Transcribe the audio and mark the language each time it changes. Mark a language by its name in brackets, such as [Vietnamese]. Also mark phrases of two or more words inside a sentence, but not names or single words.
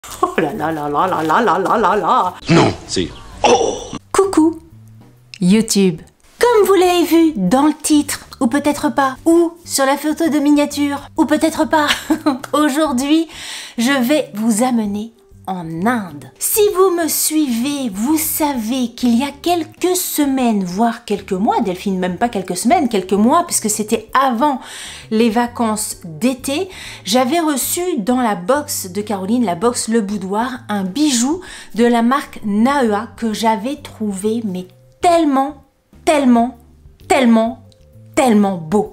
[French] Oh là là là là là là là là là là. Non, c'est... Oh! Coucou YouTube. Comme vous l'avez vu dans le titre, ou peut-être pas, ou sur la photo de miniature, ou peut-être pas, aujourd'hui, je vais vous amener en Inde. Si vous me suivez, vous savez qu'il y a quelques semaines, voire quelques mois, Delphine, même pas quelques semaines, quelques mois, puisque c'était avant les vacances d'été, j'avais reçu dans la box de Caroline, la box Le Boudoir, un bijou de la marque Nahua que j'avais trouvé mais tellement beau.